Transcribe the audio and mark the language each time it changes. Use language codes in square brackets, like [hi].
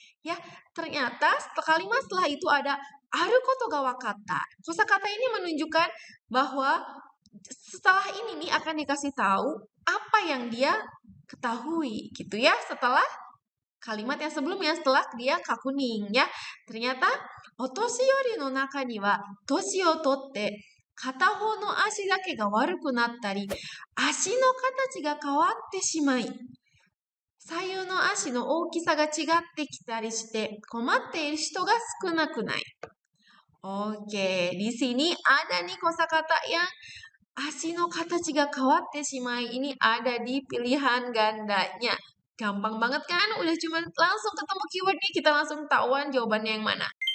[id] Ya, ternyata kalimat setelah itu ada [ja] aru koto ga wakatta. [id] Kosakata ini menunjukkan bahwa setelah ini nih akan dikasih tahu apa yang dia ketahui gitu ya setelah kalimat yang sebelumnya setelah dia kakuning ya. Ternyata [ja] otoshiyori no naka ni wa toshi o totte 片方の足だけが悪くなったり、足の形が変わってしまい、左右の足の大きさが違ってきたりして困っている人が少なくない。 [id] Oke, di sini ada nih kosakata yang [ja] 足の形が変わってしまい. [id] Ini ada di pilihan gandanya. Gampang banget kan? Udah cuma langsung ketemu keywordnya, kita langsung tahuan jawabannya yang mana.